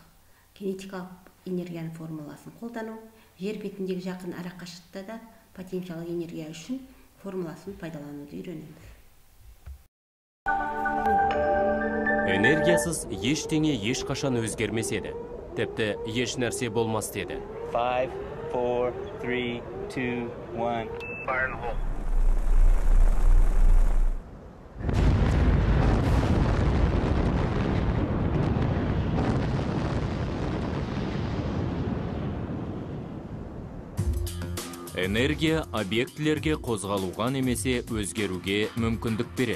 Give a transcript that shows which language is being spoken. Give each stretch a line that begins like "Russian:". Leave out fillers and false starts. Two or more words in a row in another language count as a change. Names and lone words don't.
Kazakh: Кинетикалық энергияның формуласын қолдану, жер бетіндегі жақын арақашықтықта да потенциалдық энергия үшін формуласын пайдалануды үйренеміз. Энергиясыз ештеңе ешқашан өзгермес еді. Тіпті еш нәрсе болмас деді. 5, 4, 3, 2, 1.
English: Fire in the hole.
Kazakh: Энергия объектілерге қозғалуға немесе өзгеруге мүмкіндік береді.